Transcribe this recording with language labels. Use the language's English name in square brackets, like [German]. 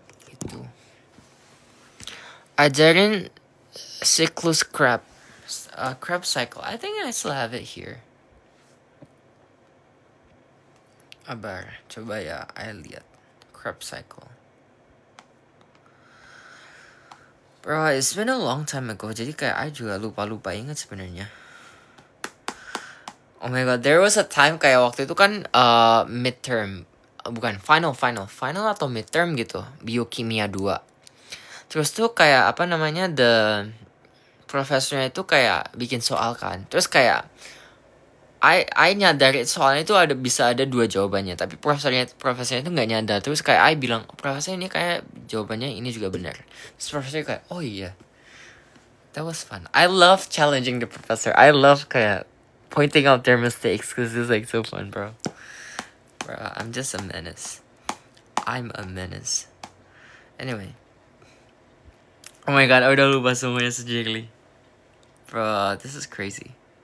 [Indonesian] Itu. Ajarin Cyclus Krebs. Krebs cycle. [English] I think I still have it here. [Indonesian] Abar, coba ya, I lihat. Krebs cycle. [English] Bro, it's been a long time ago. [Indonesian] Jadi kayak I juga lupa-lupa ingat sebenarnya. [English] Oh my god, there was a time [Indonesian] kayak waktu itu kan midterm, bukan final atau midterm gitu, biokimia 2. Terus tuh kayak apa namanya, the profesornya itu kayak bikin soal kan. Terus kayak I nyadarin soalnya itu bisa ada 2 jawabannya, tapi profesornya itu nggak nyadar. Terus kayak I bilang, profesor ini kayak jawabannya ini juga benar. Terus profesornya kayak, oh iya. [English] That was fun. I love challenging the professor. I love [Indonesian] kayak [English] pointing out their mistakes because it's like so fun, bro. Bro, I'm just a menace. I'm a menace. Anyway. Oh my god, I [Indonesian] udah lupa semuanya sejigli. [English] Bro, this is crazy.